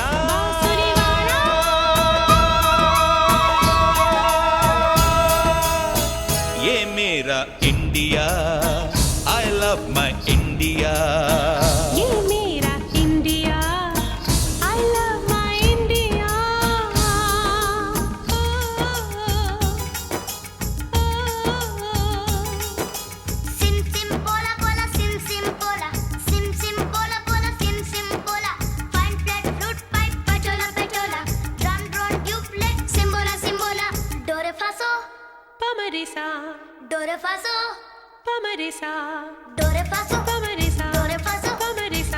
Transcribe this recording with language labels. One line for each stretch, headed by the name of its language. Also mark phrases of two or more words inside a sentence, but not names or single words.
Hindi: बांसुरी वाला। ये मेरा इंडिया,
English: I love my India।
Hindi: ये मेरा इंडिया,
English: I love my India। Sim sim pola pola sim sim pola, sim sim pola pola sim sim pola. Fine flat flute pipe patola patola, drum drone duplet simbola simbola. Do re fa so, Pamarisa, do re fa so, pamarisa, do re fa so, pamarisa, do re fa so, pamarisa.